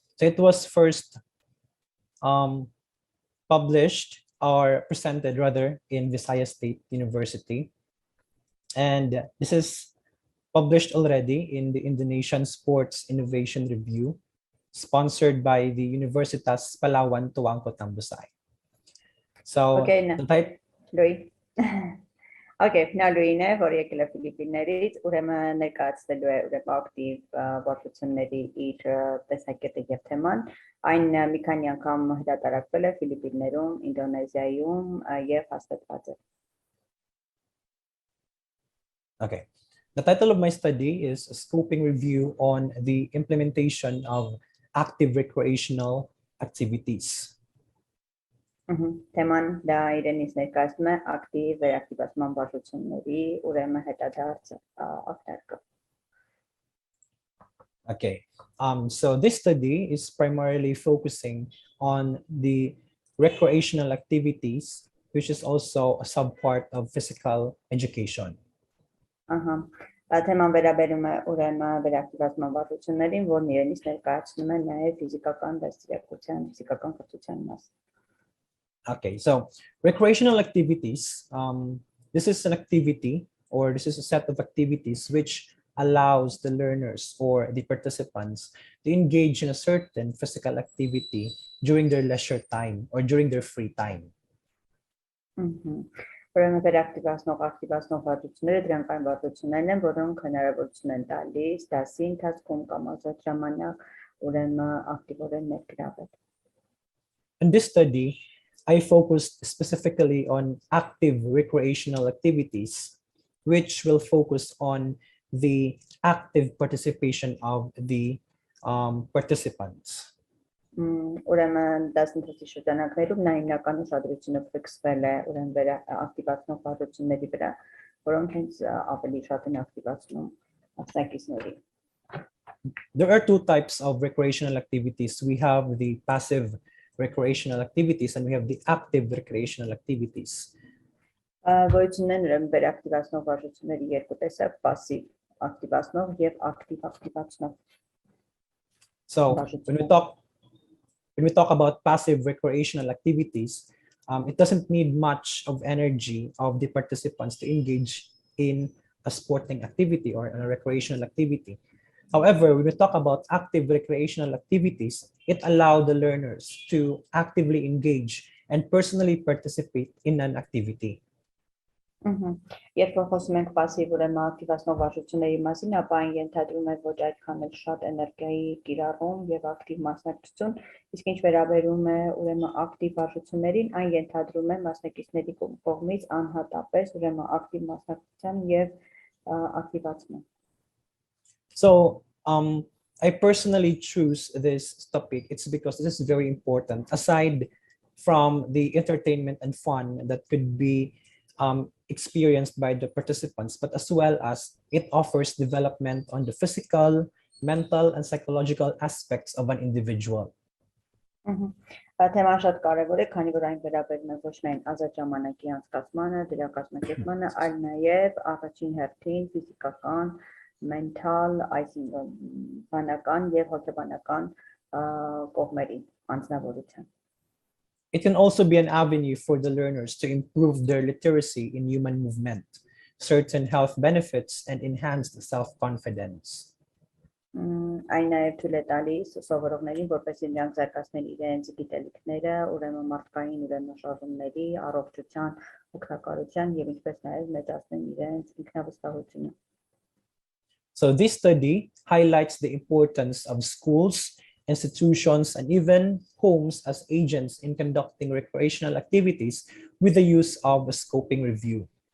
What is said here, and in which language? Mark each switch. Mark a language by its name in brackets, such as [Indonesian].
[English] So it was first published or presented rather in Visayas State University. And this is published already in the Indonesian Sports Innovation Review, sponsored by the Universitas Palawan Tuangko Tambusay. So okay, the type... Lui. Okay, now [Armenian] Lui ne որեկել է Ֆիլիպիններից, ուրեմն ներկայացնելու է ուրեմն ակտիվ վարչությունների իր տեսակետը եւ թեման, այն մի քանի անգամ հրատարակվել է Ֆիլիպիններում, Ինդոնեզիայում եւ հաստատված է։ [English] Okay. The title of my study is a scoping review on the implementation of active recreational activities. [Armenian] Թեման դա իրենից ներկայացնում է ակտիվ վերակտիվացման վարչությունների ուրեմն հետադարձ ակնարկը։ [English] Okay. So this study is primarily focusing on the recreational activities, which is also a subpart of physical education. [Armenian] Թեման վերաբերում է ուրեմն վերակտիվացման վարչություններին, որն իրենից ներկայացնում է նաև ֆիզիկական դաստիարակության, ֆիզիկական կրթության մաս։ [English] Okay, so recreational activities, this is an activity or this is a set of activities which allows the learners or the participants to engage in a certain physical activity during their leisure time or during their free time. [Armenian] Ուրեմն վերակտիվացնող ակտիվացնող վարչությունները դրանք այն վարչություններն են, որոնք հնարավորություն են տալիս դասի ընթացքում կամ ազատ ժամանակ ուրեմն ակտիվորեն ներգրավել։ [English] In this study, I focused specifically on active recreational activities, which will focus on the active participation of the participants. [Armenian] Ուրեմն դասընթացի շրջանակներում նա հիմնական ուշադրությունը ֆիքսվել է ուրեմն վերակտիվացնող վարչությունների վրա, որոնք հենց ավելի շատ են ակտիվացնում մասնակիցներին։ [English] There are two types of recreational activities. We have the passive recreational activities and we have the active recreational activities. [Armenian] Գոյությունն ուրեմն վերակտիվացնող վարչությունների երկու տեսակ՝ пассив ակտիվացնող եւ ակտիվ ակտիվացնող։ [English] So when we talk about passive recreational activities, it doesn't need much of energy of the participants to engage in a sporting activity or a recreational activity. However, when we talk about active recreational activities, it allows the learners to actively engage and personally participate in an activity. [Armenian] Երբ որ խոսում ենք пассив ուրեմն ակտիվացնող վարժությունների մասին, ապա այն ենթադրում է ոչ այդքան էլ շատ էներգիայի կիրառում եւ ակտիվ մասնակցություն, իսկ ինչ վերաբերում է ուրեմն ակտիվ վարժություններին, այն ենթադրում է մասնակիցների կողմից անհատապես ուրեմն ակտիվ մասնակցության եւ ակտիվացման։ [English] So I personally choose this topic. It's because this is very important. Aside from the entertainment and fun that could be experienced by the participants, but as well as it offers development on the physical, mental, and psychological aspects of an individual. [Armenian] Թեման շատ կարևոր է, քանի որ այն վերաբերում է ոչ միայն ազատ ժամանակի անցկացմանը, դրա կազմակերպմանը, այլ նաև առաջին հերթին ֆիզիկական, mental, այսինքն բանական եւ հոգեբանական կողմերին անձնավորության։ [English] It can also be an avenue for the learners to improve their literacy in human movement, certain health benefits, and enhanced self-confidence. [Armenian] Այն նաև թույլ է տալիս սովորողներին, որպեսզի նրանք զարգացնեն իրենց գիտելիքները, ուրեմն մարդկային ուրեմն շարժումների, առողջության, օգտակարության եւ ինչպես նաև մեծացնեն իրենց ինքնավստահությունը։ [English] So this study highlights the importance of schools, institutions, and even homes as agents in conducting recreational activities with the use of a scoping review.